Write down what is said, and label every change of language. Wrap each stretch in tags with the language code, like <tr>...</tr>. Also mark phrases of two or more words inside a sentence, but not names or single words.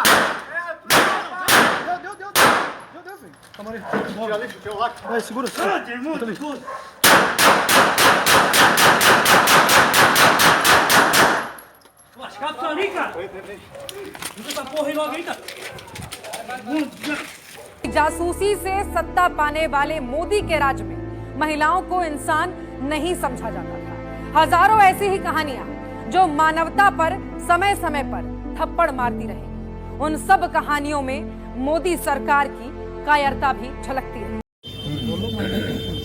<pt>É droga! Deu, filho. Calma aí. Tira ali, tira o lacre. Vai, segura. Tudo. Lascado isso ali, cara! Usa essa porra aí logo aí, cara!</pt> <hi>जासूसी से सत्ता पाने वाले मोदी के राज में महिलाओं को इंसान नहीं समझा जाता था। हजारों ऐसी ही कहानियां जो मानवता पर समय समय पर थप्पड़ मारती रहेंगी। उन सब कहानियों में मोदी सरकार की कायरता भी झलकती रही।</hi>